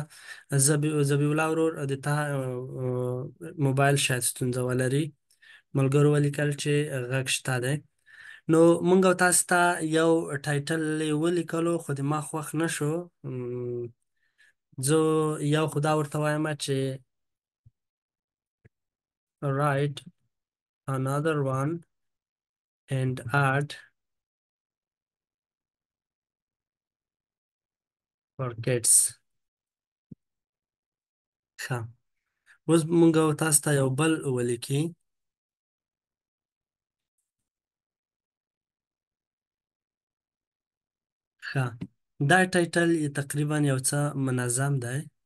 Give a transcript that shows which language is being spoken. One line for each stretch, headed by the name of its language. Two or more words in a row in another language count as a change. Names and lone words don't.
Pashto: ذبیح الله ورور د تا موبایل شاید ستونزه ولري. ملګرو ولیکل چې غږ شته دی. نو مونږ او تاسو ته یو ټایټل ولیکلو خو د ما خوښ نه شو. زه یو خو دا ورته وایم چې
English: write another one and add for kids.
Pashto: ښه، اوس مونږ او تاسو ته یو بل ولیکي. ښه، دا ټایټل تقریبا یو څه منظم دی.